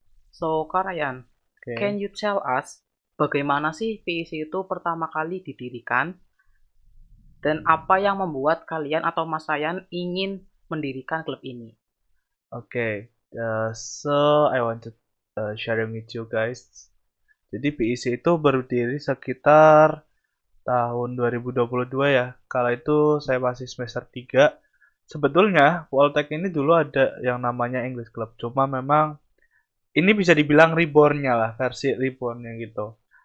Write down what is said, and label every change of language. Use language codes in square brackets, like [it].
[en] So, Karayan, can you tell us [id] bagaimana sih PEC itu pertama kali didirikan? Dan apa yang membuat kalian atau Mas Ryan ingin mendirikan klub ini? [en] So I want to sharing with you guys. [id] Jadi PEC itu berdiri sekitar tahun 2022 ya. Kala itu saya masih semester 3. Sebetulnya Poltek ini dulu ada yang namanya English Club. Cuma memang ini bisa dibilang reborn-nya lah, versi reborn-nya gitu.